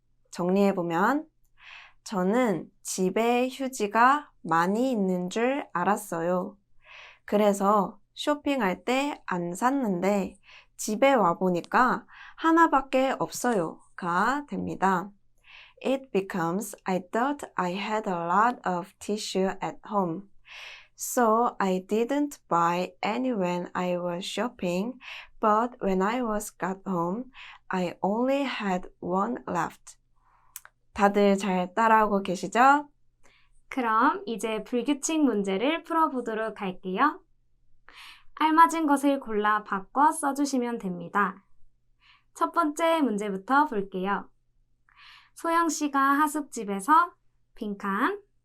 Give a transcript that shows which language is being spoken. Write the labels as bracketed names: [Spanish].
[Korean] 정리해보면 저는 집에 휴지가 많이 있는 줄 알았어요. 그래서 쇼핑할 때 안 샀는데 집에 와보니까 하나밖에 없어요가 됩니다. [English] It becomes I thought I had a lot of tissue at home. So I didn't buy any when I was shopping, but when I got home, I only had one left. [Korean] 다들 잘 따라오고 계시죠? 그럼 이제 불규칙 문제를 풀어보도록 할게요. 알맞은 것을 골라 바꿔 써주시면 됩니다. 첫 번째 문제부터 볼게요. 소영 씨가 하숙집에서 빈칸.